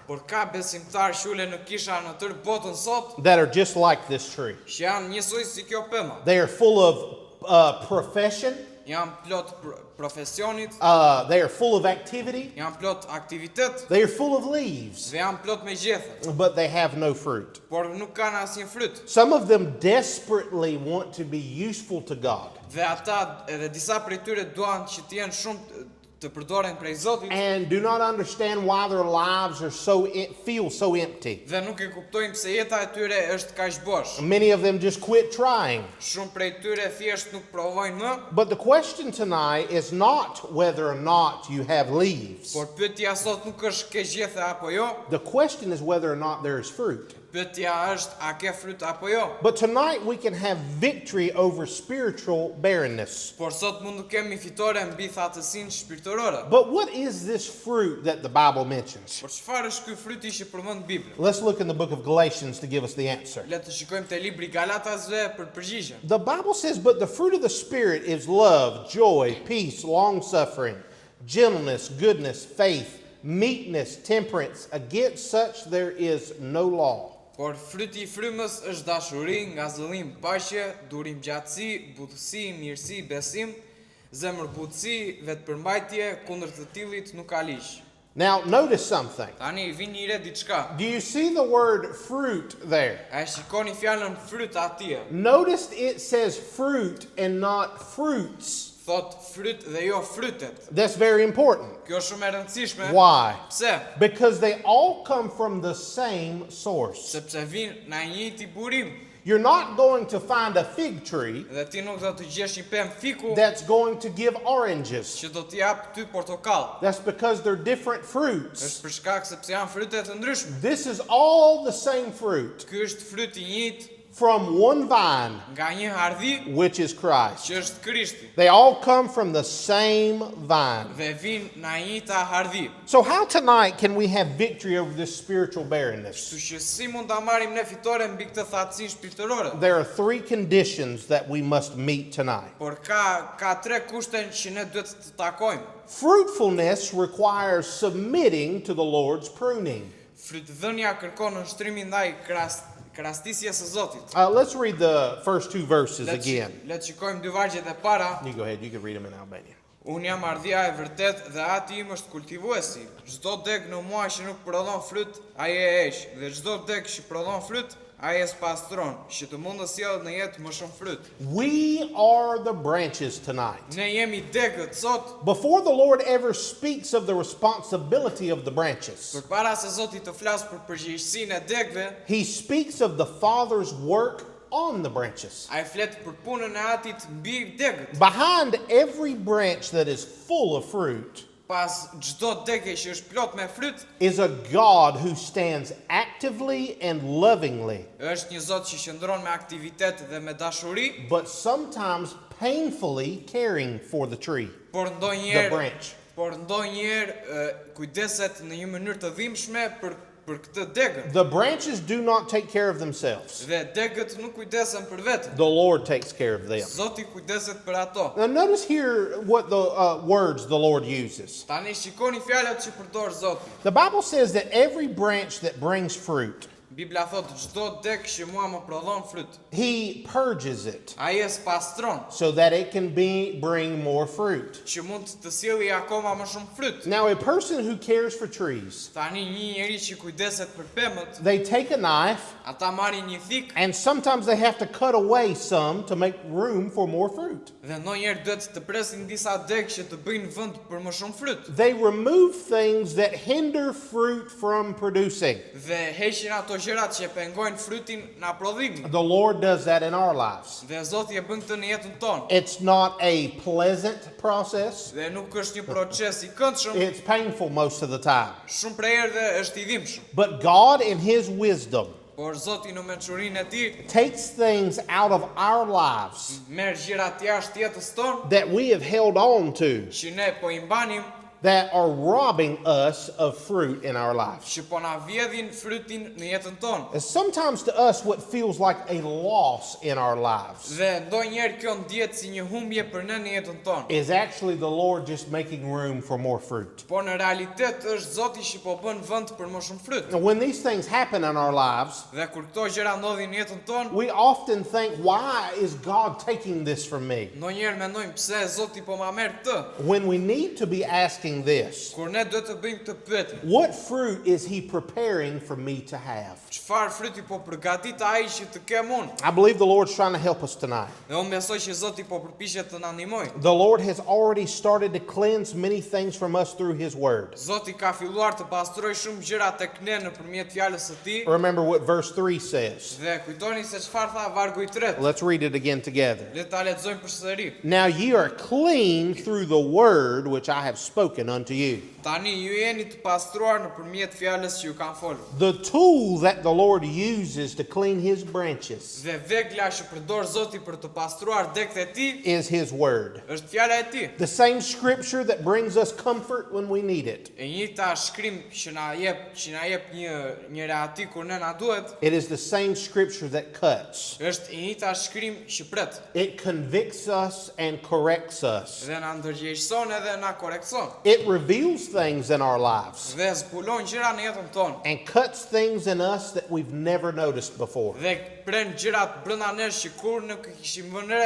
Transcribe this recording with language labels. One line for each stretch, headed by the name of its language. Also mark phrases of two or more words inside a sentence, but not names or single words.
Albanian: Por ka besimtar shule në kisha në tërë botën sot,
English: that are just like this tree.
Albanian: që janë njësoj si kjo pema.
English: They are full of profession.
Albanian: Janë plot profesionit,
English: They are full of activity.
Albanian: janë plot aktivitet,
English: They are full of leaves,
Albanian: dhe janë plot me gjethe,
English: but they have no fruit.
Albanian: por nuk kanë asnjë fryt.
English: Some of them desperately want to be useful to God
Albanian: Dhe ata edhe disa prej tyre duan që të jenë shumë të përdoren prej Zotit,
English: and do not understand why their lives are feel so empty.
Albanian: dhe nuk e kuptojnë pse jeta e tyre është kaq bosh.
English: Many of them just quit trying.
Albanian: Shumë prej tyre thjesht nuk provojnë më,
English: But the question tonight is not whether or not you have leaves.
Albanian: por pyetja sot nuk është ke gjethe apo jo,
English: The question is whether or not there is fruit.
Albanian: pyetja është a ke fryt apo jo.
English: But tonight we can have victory over spiritual barrenness.
Albanian: Por sot mund të kemi fitore mbi thatësinë shpirtërore.
English: But what is this fruit that the Bible mentions?
Albanian: Por çfarë është ky fryti që përmend Bibla?
English: Let's look in the book of Galatians to give us the answer.
Albanian: Le të shikojmë te libri Galatasve për përgjigjen.
English: The Bible says, But the fruit of the Spirit is love, joy, peace, long-suffering, gentleness, goodness, faith, meekness, temperance. Against such there is no law.
Albanian: Por fryti I frymës është dashuri, ngazëllim, paqe, durim gjatësi, butësi, mirësi, besim, zemërbutësi, vetëpërmbajtje, kundër të tillit nuk ka ligj.
English: Now, notice something.
Albanian: Tani vin një re diçka.
English: Do you see the word fruit there?
Albanian: A e shikoni fjalën fryt atje?
English: Notice it says fruit and not fruits.
Albanian: Thot fryt dhe jo frytet.
English: That's very important.
Albanian: Kjo është shumë e rëndësishme.
English: Why?
Albanian: Pse?
English: Because they all come from the same source.
Albanian: Sepse vin nga një njëjti burim
English: You're not going to find a fig tree
Albanian: dhe ti nuk do të gjesh një pemë fiku
English: that's going to give oranges.
Albanian: që do të jap ty portokall.
English: That's because they're different fruits.
Albanian: Është për shkak sepse janë fryte të ndryshme.
English: This is all the same fruit
Albanian: Ky është fryt I njëjtë
English: from one vine,
Albanian: nga një hardhi
English: which is Christ.
Albanian: që është Krishti
English: They all come from the same vine.
Albanian: dhe vin nga një njëjta hardhi.
English: So how tonight can we have victory over this spiritual barrenness?
Albanian: Kështu që si mund ta marrim ne fitore mbi këtë thatësi shpirtërore?
English: There are three conditions that we must meet tonight.
Albanian: Por ka tre kushte që ne duhet të takojmë.
English: Fruitfulness requires submitting to the Lord's pruning.
Albanian: Frytdhënia kërkon nështrimin ndaj krastisjes së Zotit.
English: Let's read the first two verses again.
Albanian: Le të shikojmë dy vargjet e para.
English: You go ahead, you can read them in Albanian.
Albanian: Unë jam ardhia e vërtet dhe ati im është kultivuesi. Çdo deg në mua që nuk prodhon fryt, ai e heq, dhe çdo deg që prodhon fryt, ai e spastron, që të mund të sjellë në jetë më shumë fryt.
English: We are the branches tonight.
Albanian: Ne jemi degët sot,
English: Before the Lord ever speaks of the responsibility of the branches,
Albanian: përpara se Zoti të flas për përgjegjësinë e degëve,
English: He speaks of the Father's work on the branches.
Albanian: ai flet për punën e Atit mbi degët.
English: Behind every branch that is full of fruit
Albanian: Pas çdo dege që është plot me fryt,
English: is a God who stands actively and lovingly,
Albanian: është një Zot që qëndron me aktivitet dhe me dashuri,
English: but sometimes painfully caring for the tree,
Albanian: por the ndonjëherë branch. kujdeset në një mënyrë të dhimbshme për këtë degën.
English: The branches do not take care of themselves.
Albanian: Dhe degët nuk kujdesen për veten.
English: The Lord takes care of them.
Albanian: Zoti kujdeset për ato.
English: Now notice here what the words the Lord uses.
Albanian: Tani shikoni fjalët që përdor Zoti.
English: The Bible says that every branch that brings fruit,
Albanian: Bibla thot çdo deg që mua më prodhon fryt,
English: He purges it
Albanian: ai e spastron
English: so that it can bring more fruit.
Albanian: që mund të sjellë akoma më shumë fryt.
English: Now a person who cares for trees,
Albanian: Tani një njeri që kujdeset për pemët,
English: they take a knife
Albanian: ata marrin një thik
English: and sometimes they have to cut away some to make room for more fruit.
Albanian: dhe ndonjëherë duhet të presin disa deg që të bëjnë vend për më shumë fryt.
English: They remove things that hinder fruit from producing.
Albanian: Dhe heqin ato gjërat që e pengojnë frytin na prodhimin.
English: The Lord does that in our lives.
Albanian: Dhe Zoti e bën këtë në jetën tonë.
English: It's not a pleasant process.
Albanian: Dhe nuk është një proces I këndshëm,
English: It's painful most of the time.
Albanian: shumë prej herëve është I dhimbshëm.
English: But God in His wisdom
Albanian: Por Zoti në mençurinë e Tij
English: takes things out of our lives
Albanian: merr gjërat jashtë jetës tonë
English: that we have held on to
Albanian: që ne po I mbanim,
English: that are robbing us of fruit in our lives.
Albanian: që po na vjedhin frytin në jetën tonë.
English: And sometimes to us what feels like a loss in our lives
Albanian: Dhe ndonjëherë kjo ndihet si një humbje për ne në jetën tonë.
English: is actually the Lord just making room for more fruit.
Albanian: Por në realitet është Zoti që po bën vend për më shumë fryt.
English: Now, when these things happen in our lives,
Albanian: Dhe kur këto gjëra ndodhin në jetën tonë,
English: we often think, why is God taking this from me?
Albanian: ndonjëherë mendojmë pse Zoti po ma merr këtë,
English: When we need to be asking this,
Albanian: kur ne duhet të bëjmë këtë pyetje.
English: what fruit is He preparing for me to have?
Albanian: Çfarë fryti po përgatit ai që të kem unë?
English: I believe the Lord's trying to help us tonight.
Albanian: Dhe unë besoj që Zoti po përpiqet të na ndihmojë.
English: The Lord has already started to cleanse many things from us through His Word.
Albanian: Zoti ka filluar të pastrojë shumë gjëra tek ne nëpërmjet fjalës së Tij.
English: Remember what verse 3 says.
Albanian: Dhe kujtoni se çfarë tha vargu I 3.
English: Let's read it again together.
Albanian: Le ta lexojmë përsëri.
English: Now ye are clean through the word which I have spoken unto you.
Albanian: Tani ju jeni të pastruar nëpërmjet fjalës që ju kam folur.
English: The tool that the Lord uses to clean His branches
Albanian: Dhe vegla që përdor Zoti për të pastruar degët e Tij
English: is His Word.
Albanian: është fjala e Tij.
English: The same scripture that brings us comfort when we need it.
Albanian: E njëjta shkrim që na jep një reati kur ne na duhet,
English: It is the same scripture that cuts.
Albanian: është e njëjta shkrim që pret.
English: It convicts us and corrects us.
Albanian: Dhe na ndërgjegjëson edhe na korrekson.
English: It reveals things in our lives
Albanian: Dhe zbulon gjëra në jetën tonë.
English: and cuts things in us that we've never noticed before.
Albanian: Dhe pren gjërat brenda nesh që kur nuk I kishim vënë re.